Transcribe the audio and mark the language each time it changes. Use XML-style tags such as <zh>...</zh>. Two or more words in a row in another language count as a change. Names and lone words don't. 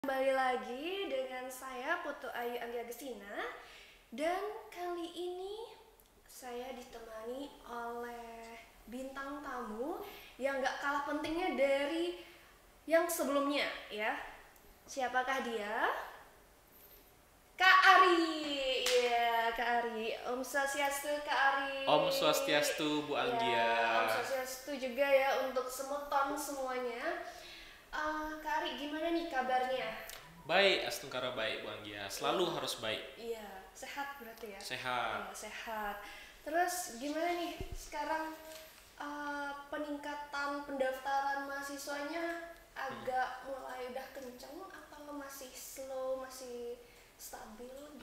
<id>Kembali lagi dengan saya Putu Ayu Anggia Gesina. Dan kali ini saya ditemani oleh bintang tamu yang gak kalah pentingnya dari yang sebelumnya ya. Siapakah dia? Kak Ari. Iya, Kak Ari. Om Swastiastu, Kak Ari. Om Swastiastu, Bu Anggia. Ya, Om Swastiastu juga ya untuk semuton semuanya. Kak Ari, gimana nih kabarnya? Baik, Astungkara baik, Bu Anggia. Selalu harus baik. Iya, sehat berarti ya? Sehat. Iya, sehat. Terus gimana nih sekarang peningkatan pendaftaran mahasiswanya agak mulai udah kenceng atau masih slow, masih stabil gitu?</id>